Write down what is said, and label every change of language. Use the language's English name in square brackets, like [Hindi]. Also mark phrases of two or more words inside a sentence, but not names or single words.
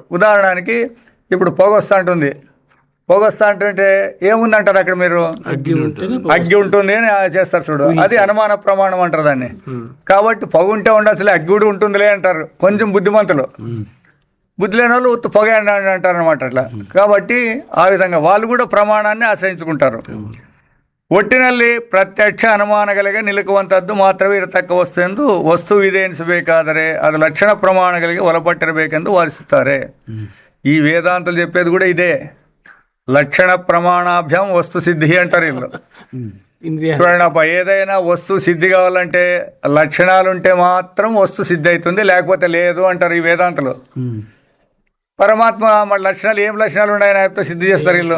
[Telugu] ఉదాహరణకి ఇప్పుడు పొగొస్తా ఉంటుంది, పొగొస్తా అంటుంటే ఏముందంటారు అక్కడ మీరు, అగ్గి ఉంటుంది అని చేస్తారు చూడు, అది అనుమాన ప్రమాణం అంటారు దాన్ని. కాబట్టి పొగ ఉంటే ఉండొచ్చులే, అగ్గి కూడా ఉంటుందిలే అంటారు కొంచెం బుద్ధిమంతులు. బుద్ధి లేని వాళ్ళు ఉత్త పొగ అంటారు అనమాట అట్లా. కాబట్టి ఆ విధంగా వాళ్ళు కూడా ప్రమాణాన్ని ఆశ్రయించుకుంటారు. [Kannada] ಒಟ್ಟಿನಲ್ಲಿ ಪ್ರತ್ಯಕ್ಷ ಅನುಮಾನಗಳಿಗೆ ನಿಲುಕುವಂಥದ್ದು ಮಾತ್ರವೇ ಇರತಕ್ಕ ವಸ್ತು ಎಂದು ವಸ್ತು ಇದೆ ಎನಿಸಬೇಕಾದರೆ ಅದು ಲಕ್ಷಣ ಪ್ರಮಾಣಗಳಿಗೆ ಒಳಪಟ್ಟಿರಬೇಕೆಂದು ವಾದಿಸುತ್ತಾರೆ. [Telugu] ఈ వేదాంతులు చెప్పేది కూడా ఇదే, లక్షణ ప్రమాణాభ్యం వస్తు సిద్ధి అంటారు వీళ్ళు. చూడండి, ఏదైనా వస్తువు సిద్ధి కావాలంటే లక్షణాలు ఉంటే మాత్రం వస్తు సిద్ధి అవుతుంది, లేకపోతే లేదు అంటారు ఈ వేదాంతులు. పరమాత్మ మన లక్షణాలు ఏం లక్షణాలు ఉన్నాయని సిద్ధి చేస్తారు వీళ్ళు.